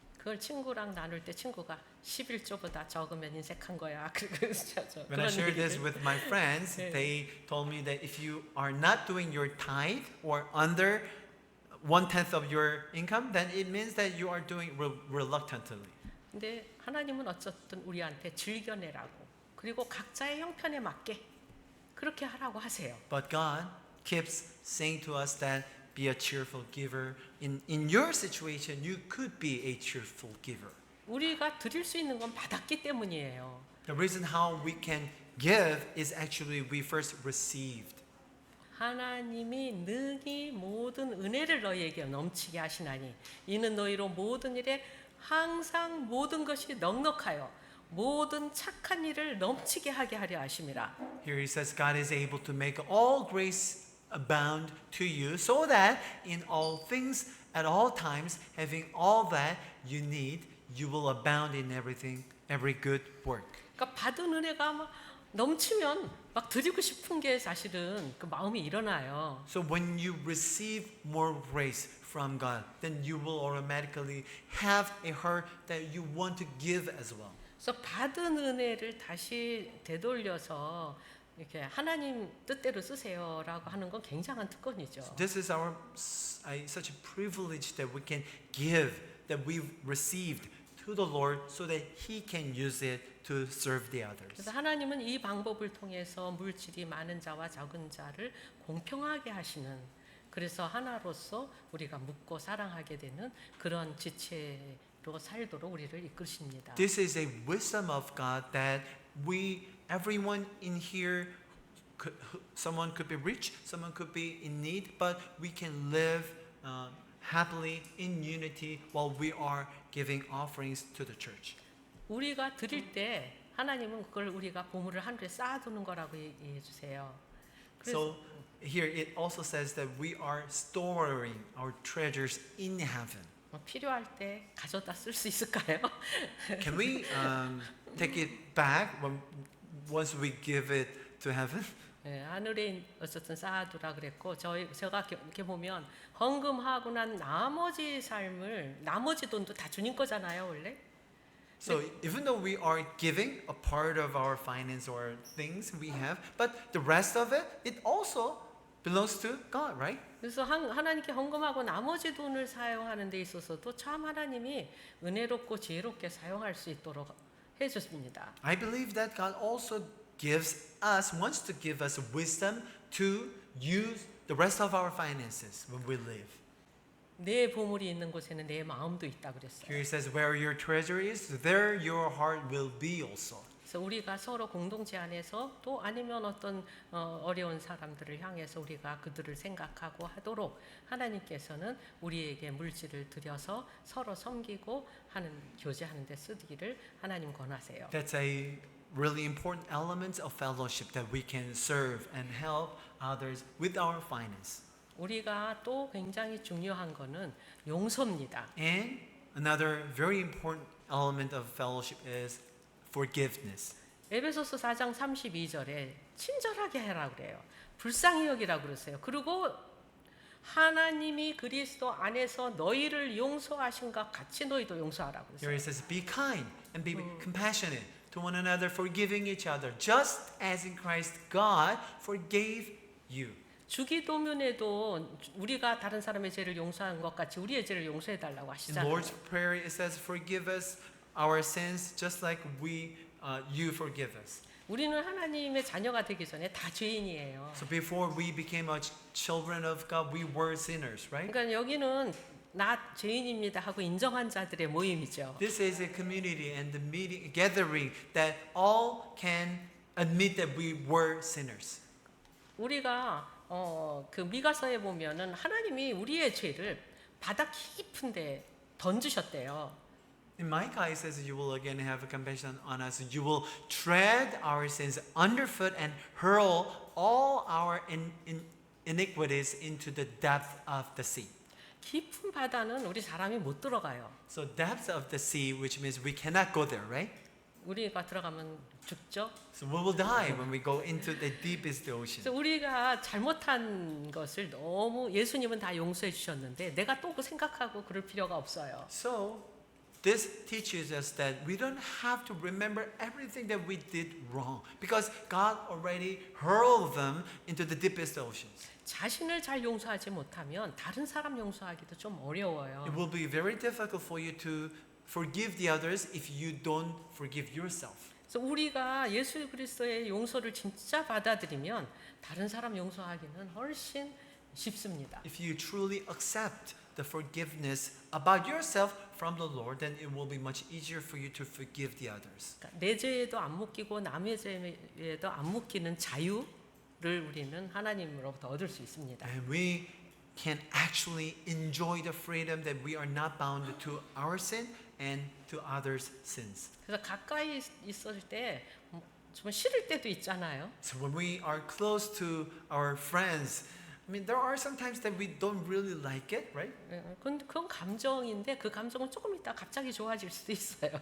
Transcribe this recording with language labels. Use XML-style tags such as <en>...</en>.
<ko>그걸 친구랑 나눌 때 친구가 11조보다 적으면 인색한 거야. 그래서</ko> <en>When I shared this with my friends, they told me that if you are not doing your tithe or under 1/10 of your income, then it means that you are doing reluctantly.</en> <ko>근데 하나님은 어쨌든 우리한테 즐겨내라고 그리고 각자의 형편에 맞게 그렇게 하라고 하세요.</ko> <en>But God keeps saying to us that be a cheerful giver. In your situation, you could be a cheerful giver.</en> <ko>우리가 드릴 수 있는 건 받았기 때문이에요.</ko> <en>The reason how we can give is actually we first received.</en> <ko>하나님이 능히 모든 은혜를 너희에게 넘치게 하시나니 이는 너희로 모든 일에 항상 모든 것이 넉넉하여 모든 착한 일을 넘치게 하게 하려 하심이라.</ko> <en>Here he says, God is able to make all grace abound to you, so that in all things, at all times, having all that you need, you will abound in everything, every good work.</en> <ko>그러니까 받은 은혜가 막 넘치면 막 드리고 싶은 게 사실은 그 마음이 일어나요.</ko> <en>So when you receive more grace from God, then you will automatically have a heart that you want to give as well.</en> <ko>그래서 받은 은혜를 다시 되돌려서 이렇게 하나님 뜻대로 쓰세요라고 하는 건 굉장한 특권이죠.</ko> <en>This is our such a privilege that we can give, that we've received to the Lord so that He can use it to serve the others.</en> <ko>그래서 하나님은 이 방법을 통해서 물질이 많은 자와 적은 자를 공평하게 하시는, 그래서 하나로서 우리가 묻고 사랑하게 되는 그런 지체로 살도록 우리를 이끄십니다.</ko> <en>This is a wisdom of God that everyone in here, someone could be rich, someone could be in need, but we can live happily in unity while we are giving offerings to the church.</en> <ko>우리가 드릴 때 하나님은 그걸 우리가 보물을 하늘에 쌓아두는 거라고 얘기해 주세요.</ko> <en>So here it also says that we are storing our treasures in heaven.</en> <ko>필요할 때 가져다 쓸 수 있을까요?</ko> <en>Can we take it back once we give it to heaven?</en> <ko>네, 하늘에 어쨌든 쌓아두라 그랬고 제가 이렇게 보면 헌금하고 난 나머지 삶을, 나머지 돈도 다 주님 거잖아요 원래.</ko> <en>So even though we are giving a part of our finance or things we have, but the rest of it, it also belongs to God, right?</en> <ko>그래서 하나님께 헌금하고 나머지 돈을 사용하는 데 있어서도 참 하나님이 은혜롭고 지혜롭게 사용할 수 있도록 해줬습니다.</ko> <en>I believe that God also wants to give us wisdom to use the rest of our finances when we live.</en> <ko>내 보물이 있는 곳에는 내 마음도 있다 그랬어요.</ko> <en>Here it says, where your treasure is, there your heart will be also.</en> <ko>그래서 우리가 서로 공동체 안에서 또 아니면 어떤 어려운 사람들을 향해서 우리가 그들을 생각하고 하도록 하나님께서는 우리에게 물질을 들여서 서로 섬기고 하는, 교제하는 데 쓰기를 하나님 권하세요.</ko> <en>That's a really important element of fellowship, that we can serve and help others with our finance.</en> <ko>우리가 또 굉장히 중요한 거는 용서입니다.</ko> <en>And another very important element of fellowship is forgiveness.</en> <ko>에베소서 4장 32절에 친절하게 해라 그래요. 불쌍히 여기라 그러세요. 그리고 하나님이 그리스도 안에서 너희를 용서하신 것 같이 너희도 용서하라</ko> <en>Here</en> <ko>그러세요.</ko> <en>it says, be kind and be compassionate to one another, forgiving each other, just as in Christ God forgave you.</en> <ko>주기도문에도 우리가 다른 사람의 죄를 용서한 것 같이 우리의 죄를 용서해 달라고</ko> <en>In</en> <ko>하시잖아요.</ko> <en>Lord's Prayer it says, forgive us our sins just like you forgive us.</en> <ko>우리는 하나님의 자녀가 되기 전에 다 죄인이에요.</ko> <en>So before we became children of God, we were sinners, right?</en> <ko>그러니까 여기는 나 죄인입니다 하고 인정한 자들의 모임이죠.</ko> <en>This is a community and the meeting, gathering that all can admit that we were sinners.</en> <ko>우리가 그 미가서에 보면은 하나님이 우리의 죄를 바다 깊은데 던지셨대요.</ko> <en>In Micah it says, you will again have compassion on us. You will tread our sins underfoot and hurl all our iniquities into the depth of the sea.</en> <ko>깊은 바다는 우리 사람이 못 들어가요.</ko> <en>So depth of the sea, which means we cannot go there, right?</en> <ko>우리가 들어가면 죽죠.</ko> <en>So we will die when we go into the deepest ocean.</en> <ko>그래서 우리가 잘못한 것을 너무 예수님은 다 용서해 주셨는데 내가 또 그 생각하고 그럴 필요가 없어요.</ko> <en>So this teaches us that we don't have to remember everything that we did wrong, because God already hurled them into the deepest oceans.</en> <ko>자신을 잘 용서하지 못하면 다른 사람 용서하기도 좀 어려워요.</ko> <en>It will be very difficult for you to forgive the others if you don't forgive yourself.</en> <ko>그래서 우리가 예수 그리스도의 용서를 진짜 받아들이면 다른 사람 용서하기는 훨씬 쉽습니다.</ko> <en>If you truly accept the forgiveness about yourself from the Lord, then it will be much easier for you to forgive the others.</en> <ko>그러니까 내 죄에도 안 묶이고 남의 죄에도 안 묶이는 자유를 우리는 하나님으로부터 얻을 수 있습니다.</ko> <en>And we can actually enjoy the freedom that we are not bound to our sin and to others' sins.</en> <ko>그래서 가까이 있을 때 좀 싫을 때도 있잖아요.</ko> <en>So when we are close to our friends, I mean, there are some times that we don't really like it, right?</en> <ko>그건 감정인데 그 감정은 조금 있다 갑자기 좋아질 수도 있어요.</ko>